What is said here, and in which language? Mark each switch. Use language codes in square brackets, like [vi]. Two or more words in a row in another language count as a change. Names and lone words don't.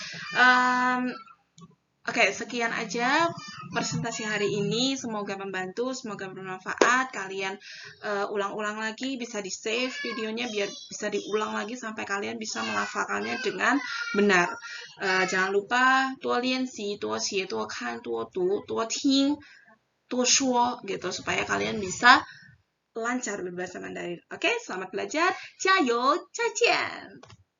[id] Oke, sekian aja presentasi hari ini. Semoga membantu, semoga bermanfaat. Kalian ulang-ulang lagi, bisa di-save videonya biar bisa diulang lagi sampai kalian bisa melafalkannya dengan benar. Jangan lupa [zh] 多练习，多写，多看，多读，多听，多说 [id] gitu supaya kalian bisa lancar berbahasa Mandarin. Oke, selamat belajar. [zh] 加油，再见。